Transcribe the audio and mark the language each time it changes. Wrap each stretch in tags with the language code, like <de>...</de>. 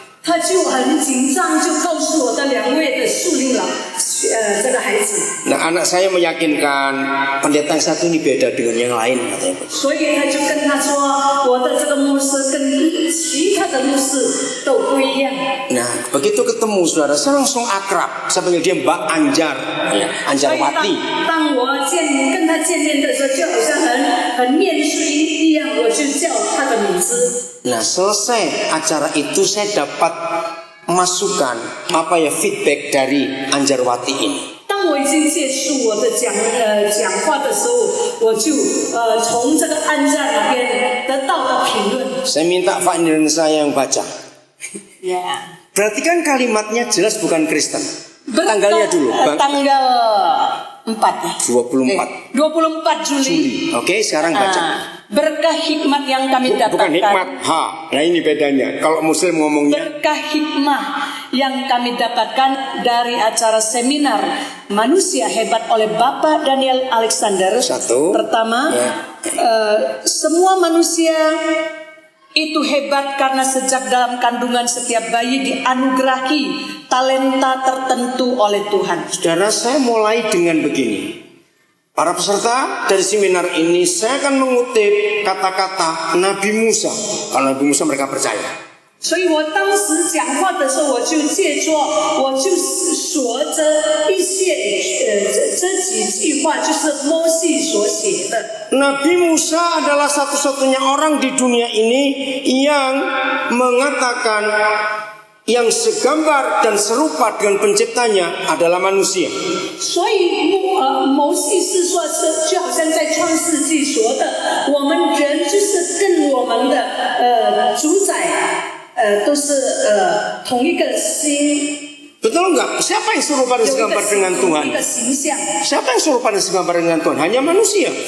<zh>他就很紧张，就告诉我的2位的属这个孩子。</zh> <id>Nah, anak saya meyakinkan pendeta yang satu ini beda dengan yang lain katanya.</id> <zh>所以他就跟他说，我的这个牧师跟其他的牧师都不一样。</zh> <id>Nah, begitu ketemu saudara, saya langsung akrab. Saya panggil dia Mbak Anjar, ya,</id> <zh>所以</zh> <id>Anjarwati.</id> <zh>当我跟他见面的时候，就好像很面熟一样，我就叫他的名字。</zh> <id>Nah, selesai acara itu saya dapat masukan feedback dari Anjarwati ini.</id> <zh>当我已经结束我的讲话的时候，我就从这个安家那边得到了评论。</zh> <id>Saya minta Pak Indra saya yang baca. Perhatikan kalimatnya jelas bukan Kristen. Tanggalnya dulu. Tanggal 4 ya. 24 24 Juli. Oke, sekarang baca. Berkah hikmat yang kami dapatkan. Bukan hikmat, Nah ini bedanya. Kalau Muslim ngomongnya Berkah hikmah yang kami dapatkan dari acara seminar Manusia Hebat oleh Bapak Daniel Alexander. Satu. Pertama, semua manusia itu hebat karena sejak dalam kandungan setiap bayi dianugerahi talenta tertentu oleh Tuhan. Saudara, saya mulai dengan begini. Para peserta dari seminar ini, saya akan mengutip kata-kata Nabi Musa. Kalau Nabi Musa mereka percaya.</id> <zh>所以我当时讲话的时候，我就借着，我就说着一些这几句话，就是摩西所写的。</zh> <id>Nabi Musa adalah satu-satunya orang di dunia ini yang mengatakan yang segambar dan serupa dengan penciptanya adalah manusia.</id> <zh>所以摩西是说，就好像在创世纪说的，我们人就是跟我们的主宰都是同一个心。</zh> <id>Betul enggak? Siapa yang serupa dan segambar dengan Tuhan? Siapa yang serupa dan segambar dengan Tuhan? Hanya manusia.</id>